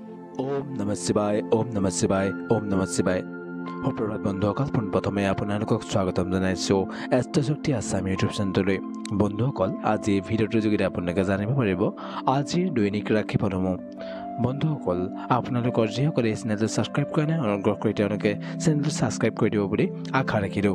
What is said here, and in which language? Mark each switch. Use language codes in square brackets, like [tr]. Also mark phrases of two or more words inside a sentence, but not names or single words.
[sa] ओम नमः शिवाय ओम नमः शिवाय ओम नमः शिवाय [as] সুপ্ৰভাত বন্ধুসকল পোনপ্ৰথমে আপোনালোকক স্বাগতম জনাইছোঁ এষ্ট্ৰশক্তি আছাম ইউটিউব চেনেললৈ। বন্ধুসকল আজি ভিডিঅ'টোৰ যোগেদি আপোনালোকে জানিব পাৰিব আজিৰ দৈনিক ৰাশিফলসমূহ। বন্ধুসকল আপোনালোকৰ যিসকলে এই চেনেলটো ছাবস্ক্ৰাইব কৰা নাই অনুগ্ৰহ কৰি তেওঁলোকে চেনেলটো ছাবস্ক্ৰাইব কৰি দিব বুলি আশা ৰাখিলোঁ।